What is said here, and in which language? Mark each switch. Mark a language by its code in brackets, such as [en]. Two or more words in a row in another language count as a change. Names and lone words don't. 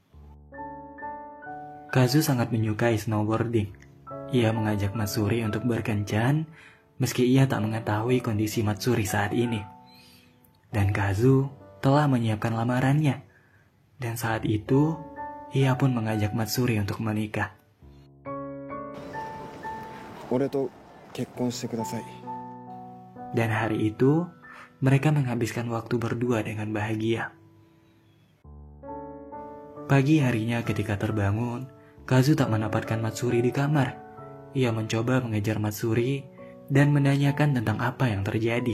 [id] Kazu sangat menyukai snowboarding. Ia mengajak Matsuri untuk berkencan meski ia tak mengetahui kondisi Matsuri saat ini. Dan Kazu telah menyiapkan lamarannya. Dan saat itu, ia pun mengajak Matsuri untuk menikah. [ja] 俺と結婚してください。 [id] Dan hari itu, mereka menghabiskan waktu berdua dengan bahagia. Pagi harinya ketika terbangun, Kazu tak mendapatkan Matsuri di kamar. Ia mencoba mengejar Matsuri dan menanyakan tentang apa yang terjadi.